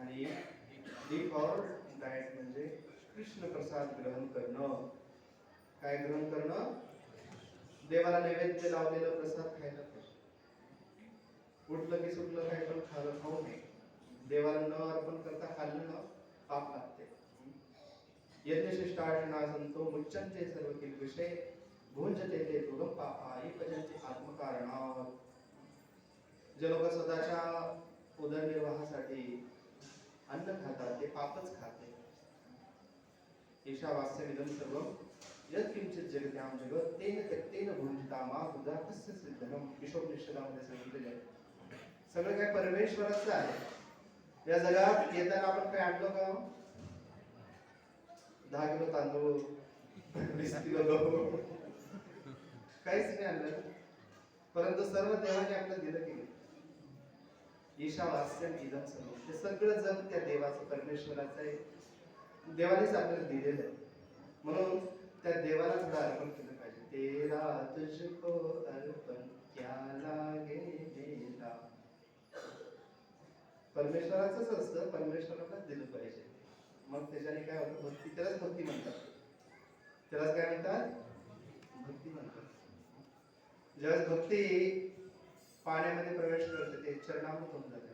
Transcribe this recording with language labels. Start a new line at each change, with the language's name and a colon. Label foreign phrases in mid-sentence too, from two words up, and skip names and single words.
Marathi: आणि
English: D for diet
Marathi: म्हणजे कृष्ण प्रसाद ग्रहण करणं. काय ग्रहण करणं? देवाला नैवेद्य लावलेलं प्रसाद खायला पाहिजे. उठलं की सुटलं काय पण खाऊ नये. देवाला न अर्पण करता खाल्लं ना, पाप लागते.
Sanskrit: यज्ञशिष्टार्चना संतो मुच्यन्ते सर्व किल्बिषे, भुंजते ते दुर्गम पापा भजन्ते आत्मकारणात्.
Marathi: जे लोक स्वतःच्या उदरनिर्वाहासाठी अन्न खातात, ते पापच खाते.
Sanskrit: ईशावास्यमिदं सर्वं यत्किंचित् जगत्यां जगत् तेन त्यक्तेन भुंजिता मा उदात्तस्य सिद्धनं.
Marathi: ईशोपनिषदामध्ये सांगितलेलं आहे. सगळं काय परमेश्वराचं आहे. या जगात येताना आपण काय आणलो का? 10 किलो तांदूळ, 20 किलो गहू, काहीच नाही आणलं, परंतु सर्व देवाने आपल्याला दिलं की नाही?
Sanskrit: ईशावास्यम इदं सर्वं.
Marathi: ते सगळं जग त्या देवाचं, परमेश्वराचं आहे. देवानेच आपल्याला दिलेलं आहे. म्हणून त्या देवाला थोडं अर्पण केलं पाहिजे.
Hindi: तेरा तुझको अर्पण क्या लागे मेरा.
Marathi: परमेश्वराचंच असतं, परमेश्वरालाच दिलं पाहिजे. मग त्याच्याने काय होतं, भक्ती, त्यालाच भक्ती म्हणतात. त्यालाच काय म्हणतात, भक्ती म्हणतात. ज्यावेळेस भक्ती पाण्यामध्ये प्रवेश करते ते चरणामृत होऊन जाते.